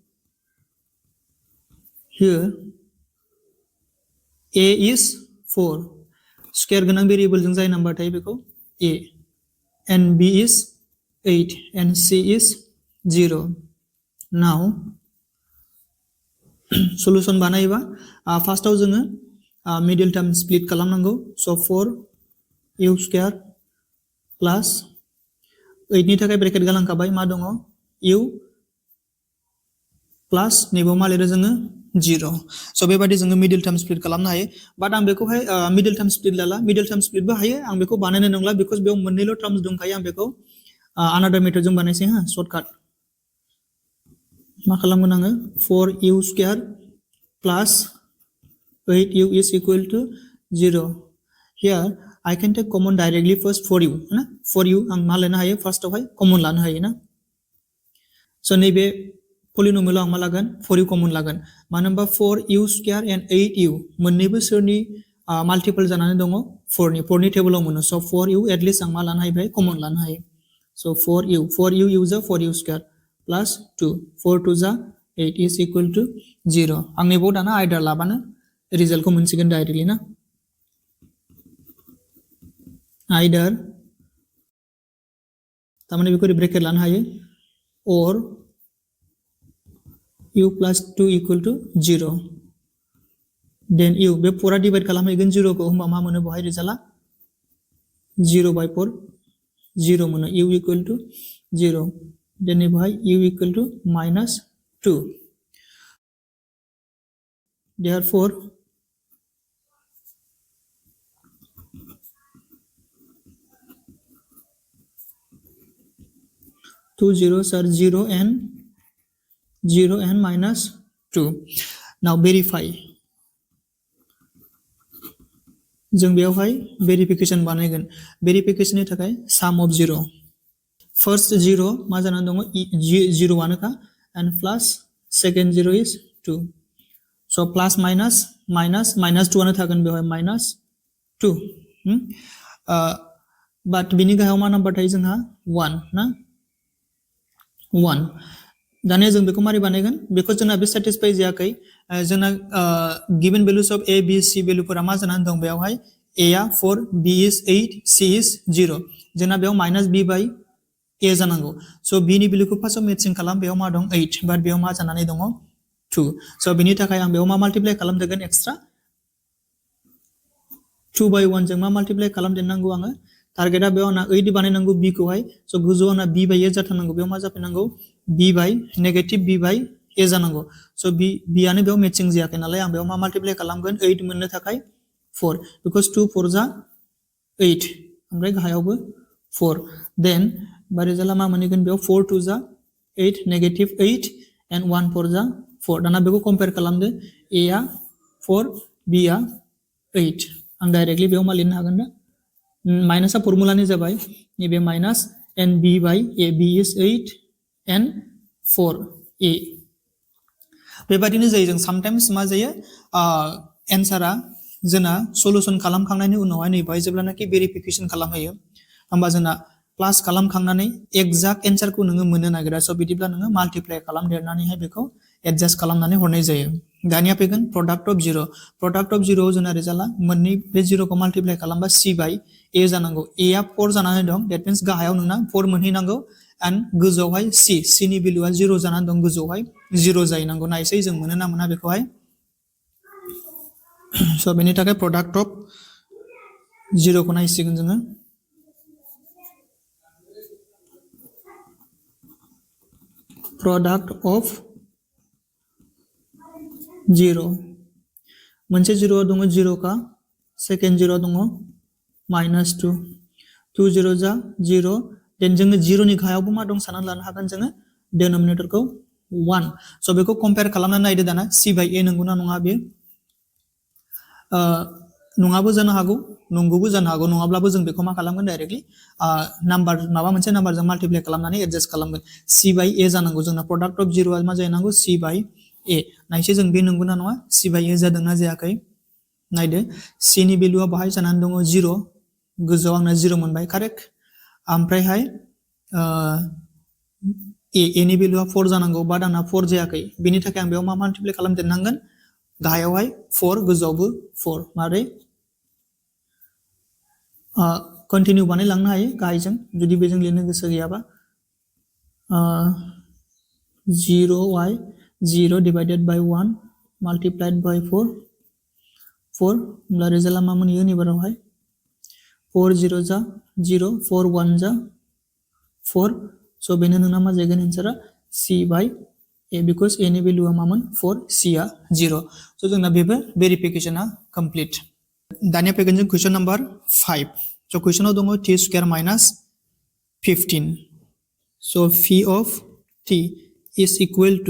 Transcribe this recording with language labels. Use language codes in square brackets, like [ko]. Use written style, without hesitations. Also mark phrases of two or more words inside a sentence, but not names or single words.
[en] a is 4 square [brx] गोनां भेरिएबल जों जाय नम्बर थायो बेखौ [en] a and b is 8 and c is 0 now [brx] सल्यूशन बानायबा फार्स्टआव जोङो [en] middle term split [brx] खालामनांगौ सो [en] 4u square plus 8 [brx] नि थाखाय ब्रेकेट गालांखाबाय मा दङ u प्लस नैबेयाव मा लिरो जोङो 0 सो बेबायदि जोङो [en] middle term split [brx] खालामनो हायो बाट आं बेखौहाय [en] middle term split [brx] लाला [en] middle term split [brx] हायो आं बेखौ बानायनो नंला बिकज बेयाव मोननैल' टर्म्स दंखायो आं बेखौ [en] other method [brx] बानायसै हा सर्टकाट मा खालामगोन आङो [en] 4u square plus 8u is equal to 0. Here I can take common directly first 4u [brx] ना 4u आं मा लानो हायो first आवहाय common लानो हायो ना so नैबे polynomial आं मा लागोन 4u common लागोन मानो होनबा [en] 4u square and 8u [brx] मोननैबो सोरनि multiple जानानै दङ 4 नि टेबलाव मोनो [en] so 4u at least [brx] आं मा लानो हायो बेहाय common लानो हायो [en] so 4u is 4u square plus 2 4 2 [brx] जा 8 is equal to 0 आं नैबाव दाना आयदार लाबानो रिजल्टखौ मोनसिगोन डाइरेक्टली ना आयदार तामाने बेखौ ब्रेकेट लानो हायो or [en] u plus 2 equal to 0 then u [brx] बे 4 डिवाइड खालामहैगोन 0 को होमबा मा मोनो बहाय रिजल्टआ [en] 0 by 4 0 [brx] मोनो [en] u equal to 0 then [brx] बहाय [en] u equal to minus 2 therefore 2 zeros are 0 and minus 2 now verify जों बेयावहाय verification बानायगोन verification [brx] नि थाखाय [en] sum of 0 first 0 [brx] मा जानानै दङ [en] 0 आनोखा and plus second 0 is 2 so plus minus 2 [brx] आनो थागोन बेवहाय [en] minus 2 [brx] but बिनि गाहायाव मा नाम्बार थायो जोंहा 1 ना 1 दानिया जों बेखौ मारै बानायगोन बेखौ जोंना बे satisfy जायाखै जोंना [en] given values of a b c [brx] भेलुफोरा मा जानानै दं बेयावहाय a आ 4 b is 8 c is 0 जोंना बेयाव [en] minus b by a [brx] जानांगौ so b नि भेलुखौ फार्स्टआव मेचिं खालाम बेयाव मा दं 8 बाट बेयाव मा जानानै दङ 2 so बिनि थाखाय आं बेयाव मा माल्टिप्लाय खालामदेरगोन एक्सट्रा [en] 2 by 1 [brx] जों मा माल्टिप्लाय खालामदेरनांगौ आङो टारगेटआ बेयाव आंना 8 बानायनांगौ b खौहाय so गोजौआव आंना [en] b by a [brx] जाथारनांगौ बेयाव मा जाफैनांगौ b by [en] negative b by a [brx] जानांगौ so b आनो बेयाव मेचिं जायाखै नालाय आं बेयाव मा माल्टिप्लाय खालामगोन 8 मोननो थाखाय 4 because 2 4 जा 8 ओमफ्राय गाहायावबो 4 then बा रिजल्टआ मा मोनगोन बेयाव 4 2 जा 8 नेगेटिभ 8 and 1 4 जा 4 दाना बेखौ कम्पेयार खालामदो a आ 4 b आ 8 आं डाइरेक्टली बेयाव मा लिरनो हागोन दा माइनासआ फर्मुलानि जाबाय नैबे माइनास [en] and b by a b is 8 and 4a [brx] बेबादिनो जायो जों समटाइम्स मा जायो एन्सारा जोंना सलुशन खालामखांनायनि उनावहाय नैबाय जेब्लानाखि भेरिफिकेशन खालामहैयो होमबा जोंना प्लास खालामखांनानै [en] exact answer [brx] नोङो मोननो नागिरा स' बिदिब्ला नोङो माल्टिप्लाय खालामदेरनानैहाय बेखौ एडजास्ट खालामनानै हरनाय जायो दानिया फैगोन [en] product of 0 product of 0 [brx] जोंना रिजाल्टआ मोननै बे 0 खौ माल्टिप्लाय खालामबा c बाय a जानांगौ a आ 4 जानानै दं [en] that means [brx] गाहायाव नोंना 4 मोनहैनांगौ and गोजौआवहाय c नि भेलुआ 0 जानानै दं गोजौआवहाय 0 जाहैनांगौ नायसै जों मोनो ना मोना बेखौहाय स' बेनि थाखाय [en] product of 0 [brx] खौ नायसिगोन जोङो [en] product of 0 [brx] मोनसे 0 दङ 0 का सेकेन्ड 0 दङ -2 2 0 जा 0 देन जोङो 0 नि गाहायावबो मा दं साननानै लानो हागोन जोङो डिनोमिनेटरखौ 1 स' बेखौ कम्पेयार खालामनानै नायदो दाना c by a नंगौना नङा बे नङाबो जानो हागौ नंगौबो जानो हागौ नङाब्लाबो जों बेखौ मा खालामगोन डाइरेक्टली नाम्बार माबा मोनसे नाम्बारजों माल्टिप्लाय खालामनानै एडजास्ट खालामगोन [en] c by a [brx] जानांगौ जोंना [en] product of 0 [brx] आ मा जानांगौ [en] c by a [brx] नायसै जों बे नंगौना नङा [en] c by a [brx] जादोंना जायाखै नायदो c नि भेलुआ बाहाय जानानै दङ 0 गोजौआव आंना 0 मोनबाय कारेक्ट ओमफ्रायहाय a नि भेलुआ 4 जानांगौ बाट आंना 4 जायाखै बेनि थाखाय आं बेयाव मा माल्टिप्लाय खालामदेरनांगोन गाहायावहाय 4 गोजौआवबो 4 मारै कन्टिन्यू बानायलांनो हायो गाहायजों जुदि बेजों लिरनो गोसो गैयाबा 0y [en] 0 divided by 1 multiplied by 4 [brx] होमब्ला रिजल्टआ मा मोनहैयो नैबारावहाय 4 0 जा 0 4 1 जा 4 स' बेनो नोंना मा जागोन एन्सारा [en] c by a because a [brx] नि भेलुआ मामोन 4 c आ 0 स' जोंना बेबो भेरिफिकेशना कमप्लिट दानिया फैगोन जों [en] question number 5 [brx] स' क्वेश्चनाव दङ t² - 15 स' [en] phi of t is equal to